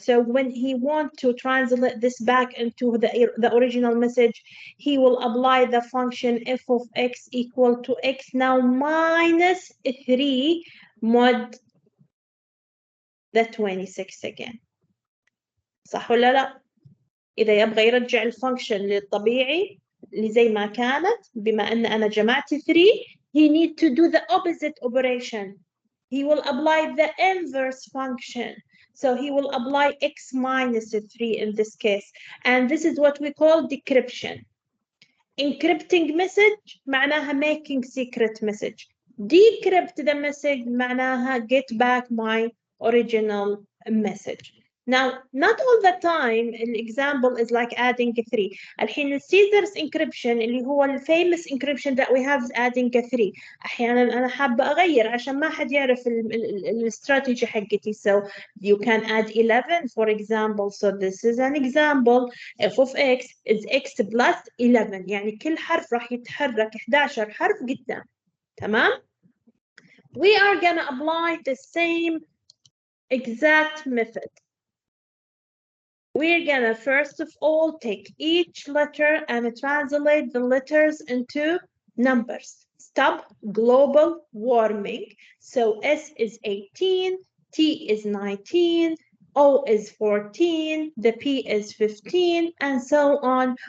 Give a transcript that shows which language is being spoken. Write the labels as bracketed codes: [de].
[en] So when he wants to translate this back into the original message, he will apply the function f of x equal to x now minus 3 mod the 26 again. [ar] صح ولا لا؟ إذا يبغى يرجع الفانكشن للطبيعي اللي زي ما كانت، بما أن أنا جمعت 3, [en] he need to do the opposite operation. He will apply the inverse function. So he will apply x minus 3 in this case. And this is what we call decryption. Encrypting message [ar] معناها [en] making secret message. Decrypt the message [ar] معناها [en] get back my original message. Now, not all the time the example is like adding 3. [ar] الحين [en] Caesar's encryption [ar] اللي هو [en] famous encryption that we have is adding 3. [ar] أحيانا أنا حابة أغير عشان ما حد يعرف الاستراتيجي حقتي. [en] So you can add 11 for example. So this is an example. f of x is x plus 11. [ar] يعني كل حرف راح يتحرك 11 حرف قدام. تمام؟ [en] We are gonna apply the same exact method. We're gonna first of all take each letter and translate the letters into numbers. Stop global warming. So S is 18, T is 19, O is 14, the P is 15, and so on.